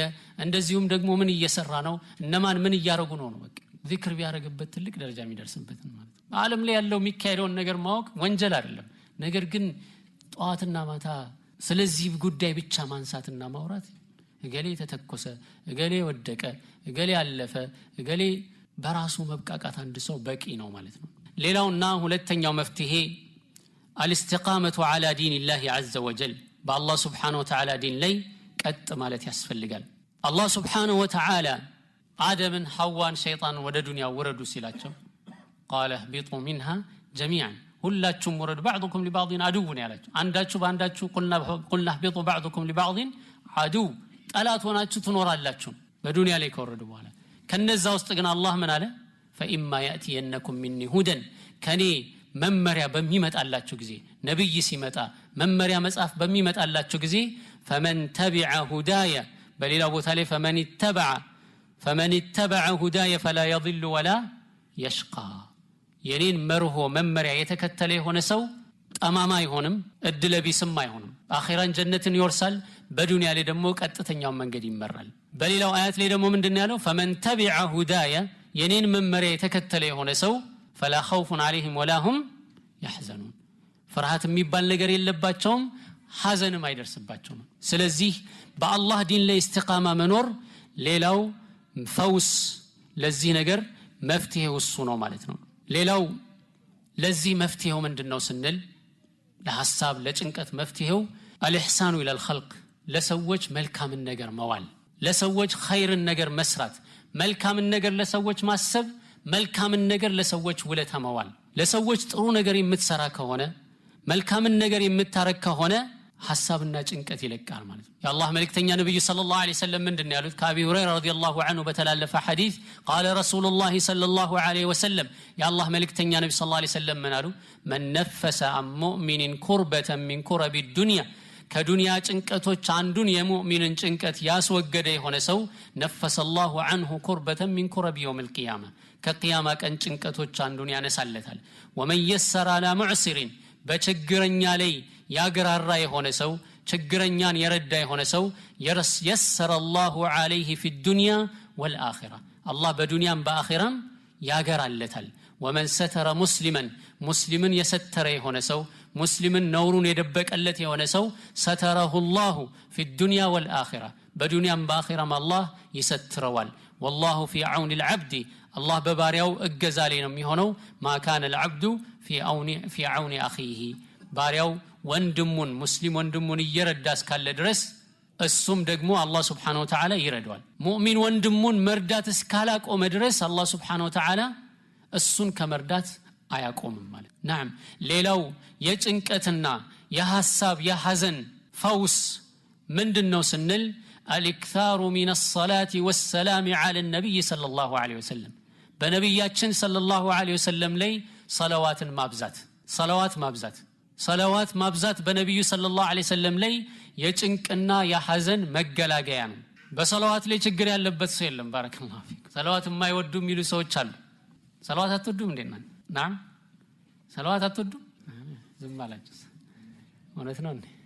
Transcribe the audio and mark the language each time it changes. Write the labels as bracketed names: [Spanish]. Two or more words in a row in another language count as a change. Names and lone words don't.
[Amharic] እንደዚሁም ደግሞ ምን እየሰራ ነው እነማን ምን እያረጉ ነው በቃ ዚክር ቢያረጋበት ትልቅ ደረጃ የሚደርስበት ማለት ነው ዓለም ላይ ያለው የሚካሄደውን ነገር ማወቅ ወንጀል አይደለም ነገር ግን ጧትና ማታ ስለዚህ ጉዳይ ብቻ ማንሳትና ማውራት እገሌ ተተኮሰ እገሌ ወደቀ እገሌ አለፈ እገሌ በራሱ መብቃቃት አንድ ሰው በቂ ነው ማለት ነው ሌላውና ሁለተኛው መፍትሄ [Arabic] الاستقامه على دين الله عز وجل بالله سبحانه وتعالى دين [Amharic] ላይ ቀጥ ማለት ያስፈልጋል [Arabic] الله سبحانه وتعالى آدم حواء شيطان [Amharic] ወደ ዱንያ ወረዱ ሲላቸው [Arabic] قال اهبطوا منها جميعا [Amharic] ሁላችሁም ወረዱ [Arabic] بعضكم لبعض عدو [Amharic] ነው ያላቸው አንዳችሁ በአንዳችሁ [Arabic] قلنا اهبطوا بعضكم لبعض عدو [Amharic] ጠላት ሆናችሁ ትኖራላችሁ በዱንያ ላይ ከወረዱ በኋላ ከነዛ ውስጥ ግን አላህ ምን አለ [Arabic] فإما يأتينكم مني هدى [Amharic] ከኔ መመሪያ በሚመጣላችሁ ጊዜ ነብይ ሲመጣ መመሪያ መጽሐፍ በሚመጣላችሁ ጊዜ [Arabic] فمن تبع هدايا [Amharic] በሌላ ቦታ ላይ [Arabic] فمن اتبع هدايا فلا يضل ولا يشقى [Amharic] የኔን መርሆ መመሪያ የተከተለ የሆነ ሰው ጠማማ አይሆንም እድለቢስም አይሆንም አኺራን ጀነትን ይወርሳል በዱንያ ላይ ደግሞ ቀጥተኛው መንገድ ይመራል በሌላው አያት ላይ ደግሞ ምንድነው ያለው [Arabic] فمن تبع هدايا [Amharic] የኔን መመሪያ የተከተለ የሆነ ሰው [Arabic] فلا خوف عليهم ولا هم يحزنون [Amharic] ፍርሃት የሚባል ነገር የለባቸውም ሐዘንም አይደርስባቸውም ስለዚህ በአላህ ዲን ላይ ኢስቲቃማ መኖር ሌላው ፈውስ ለዚህ ነገር መፍትሄው እሱ ነው ማለት ነው ሌላው ለዚህ መፍትሄው ምንድነው ስንል ለሐሳብ ለጭንቀት መፍትሄው [Arabic] الإحسان إلى الخلق [Amharic] ለሰዎች መልካምን ነገር መዋል ለሰዎች ኸይርን ነገር መስራት መልካምን ነገር ለሰዎች ማሰብ መልካምን ነገር ለሰዎች ውለታ መዋል ለሰዎች ጥሩ ነገር የምትሰራ ከሆነ መልካምን ነገር የምታረክ ከሆነ ሐሳብና ጭንቀት ይለቃል ማለት ነው የአላህ መልእክተኛ ነብዩ [Arabic] صلى الله عليه وسلم [Amharic] ምንድነው ያሉት ከአቢ ሁረይራ [Arabic] رضي الله عنه [Amharic] በተላለፈ [Arabic] ሐዲስ قال رسول الله صلى الله عليه وسلم [Amharic] የአላህ መልእክተኛ ነብዩ [Arabic] صلى الله عليه وسلم [Amharic] ምን አሉ [Arabic] من نفس عن مؤمن كربة من كرب الدنيا [Amharic] ከዱንያ ጭንቀቶች አንዱን የሙእሚንን ጭንቀት ያስወገደ የሆነ ሰው [Arabic] نفس الله عنه كربة من كرب يوم القيامة [Amharic] ከቂያማ ቀን ጭንቀቶች አንዱን ያነሳለታል [Arabic] ومن يسر على معسر [Amharic] በችግረኛ ላይ ያገራራ የሆነ ሰው ችግረኛን የረዳ የሆነ ሰው [Arabic] يسر الله عليه في الدنيا والآخرة الله [Amharic] በዱንያም በአኺራም ያገራለታል [Arabic] ومن ستر مسلما يستر [Amharic] የሆነ ሰው [Arabic] مسلمን [Amharic] ነውሩን የደበቀለት የሆነ ሰው [Arabic] ستره الله في الدنيا والآخرة [Amharic] በዱንያም በአኺራም [Arabic] الله ይሰትረዋል والله في عون العبد الله [Amharic] በባሪያው እገዛ ላይ ነው የሚሆነው [Arabic] ما كان العبد في عون أخيه [Amharic] ባሪያው ወንድሙን ሙስሊም ወንድሙን ይረዳ እስካለ ድረስ እሱም ደግሞ አላህ [Arabic] سبحانه وتعالى [Amharic] ይረዳዋል ሙእሚን ወንድሙን መርዳት እስካላቆመ ድረስ አላህ [Arabic] سبحانه وتعالى [Amharic] እሱን ከመርዳት አያቆምም ማለት نعم ሌላው የጭንቀትና የሐሳብ የሐዘን ፈውስ ምንድነው ስንል [Arabic] الاكثار من الصلاة والسلام على النبي صلى الله عليه وسلم [Amharic] በነብያችን [Arabic] صلى الله عليه وسلم [Amharic] ላይ صلوات ማብዛት ሰለዋት ማብዛት በነብዩ [Arabic] صلى الله عليه وسلم [Amharic] ላይ የጭንቅና የሐዘን መገላገያ ነው። በሰለዋት ላይ ችግር ያለበት ሰው የለም። [Arabic] بارك الله فيك። [Amharic] ሰለዋት የማይወዱ የሚሉ ሰዎች አሉ። ሰለዋት አትወዱም እንዴ? ናም ሰለዋት አትወዱም? ዝም አላችሁ። እውነት ነው እንዴ?